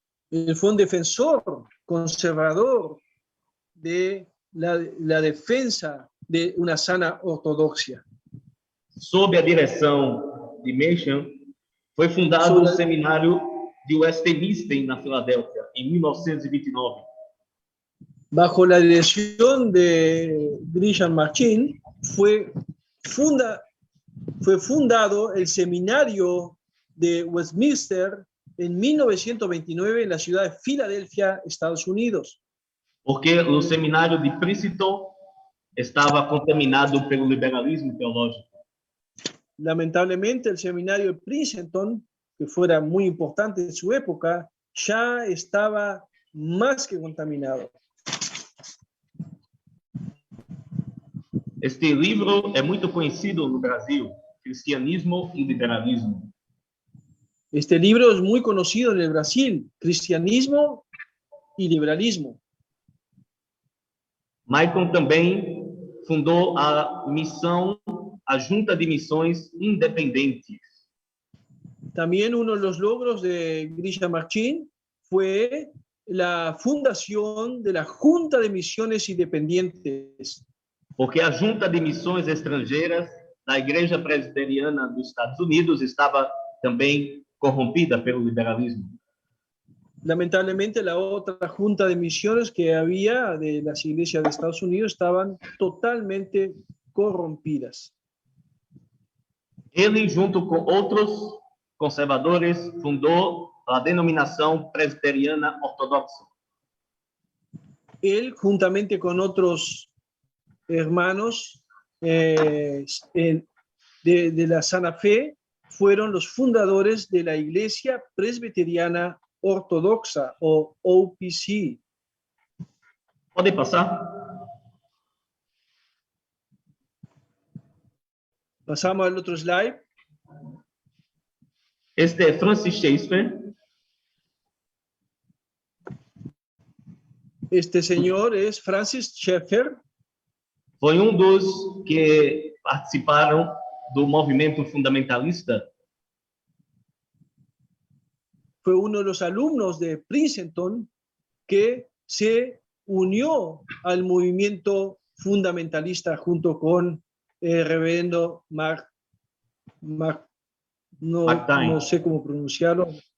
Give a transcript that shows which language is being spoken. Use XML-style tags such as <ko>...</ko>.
<es>Él fue un defensor conservador de la defensa de una sana ortodoxia.</es> <pt>Sob a direção de Machen, foi fundado o seminário de Westminster na Filadélfia, em 1929.</pt> <es>Bajo la dirección de Grisham Machen fue fundado el seminario de Westminster en 1929 en la ciudad de Filadelfia, Estados Unidos.</es> <pt>Porque o seminário de Princeton estava contaminado pelo liberalismo teológico.</pt> <es>Lamentablemente, el seminario de Princeton, que fuera muy importante en su época, ya estaba más que contaminado.</es> <pt>Este livro é muito conhecido no Brasil, Cristianismo e Liberalismo.</pt> <es>Este libro es muy conocido en el Brasil, Cristianismo y Liberalismo.</es> <pt>Machen também fundou a Junta de Missões Independentes.</pt> <es>También uno de los logros de Grisham Machen fue la fundación de la Junta de Misiones Independientes.</es> <pt>Porque a Junta de Missões Estrangeiras da Igreja Presbiteriana dos Estados Unidos estava também corrompida pelo liberalismo.</pt> <es>Lamentablemente, la otra junta de misiones que había de las iglesias de Estados Unidos estaban totalmente corrompidas.</es> <pt>Ele, junto com outros conservadores, fundou a denominação presbiteriana ortodoxa.</pt> <es>Él, juntamente con otros hermanos de la Sana Fe, fueron los fundadores de la Iglesia Presbiteriana Ortodoxa, o OPC.</es> <pt>Pode passar?</pt> <es>Pasamos al otro slide.</es> <pt>Este é Francis Schaeffer.</pt> <es>Este señor es Francis Schaeffer.</es> <pt>Foi dos que participaram do movimento fundamentalista.</pt> <es>Fue uno de los alumnos de Princeton que se unió al movimiento fundamentalista junto con el reverendo no sé cómo pronunciarlo.</es>